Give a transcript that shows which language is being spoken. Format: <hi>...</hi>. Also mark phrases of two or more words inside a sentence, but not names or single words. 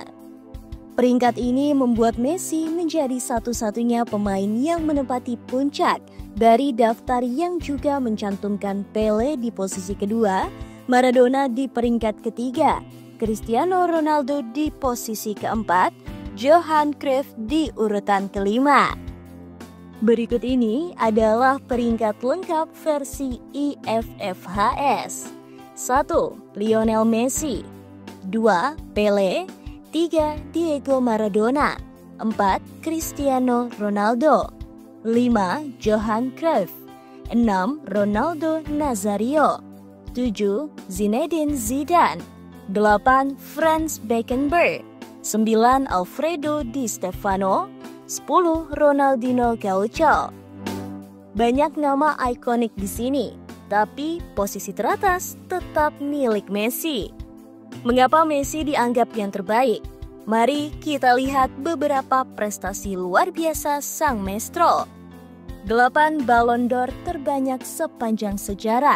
<id>Peringkat ini membuat Messi menjadi satu-satunya pemain yang menempati puncak dari daftar yang juga mencantumkan Pele di posisi kedua, Maradona di peringkat ketiga, Cristiano Ronaldo di posisi keempat, Johan Cruyff di urutan kelima. Berikut ini adalah peringkat lengkap versi IFFHS. 1. Lionel Messi. 2. Pele. 3. Diego Maradona. 4. Cristiano Ronaldo. 5. Johan Cruyff. 6. Ronaldo Nazario. 7. Zinedine Zidane. 8. Franz Beckenbauer. 9. Alfredo Di Stefano. 10. Ronaldinho Gaucho. Banyak nama ikonik di sini, tapi posisi teratas tetap milik Messi. Mengapa Messi dianggap yang terbaik? Mari kita lihat beberapa prestasi luar biasa sang maestro. 8 Ballon d'Or terbanyak sepanjang sejarah.</id>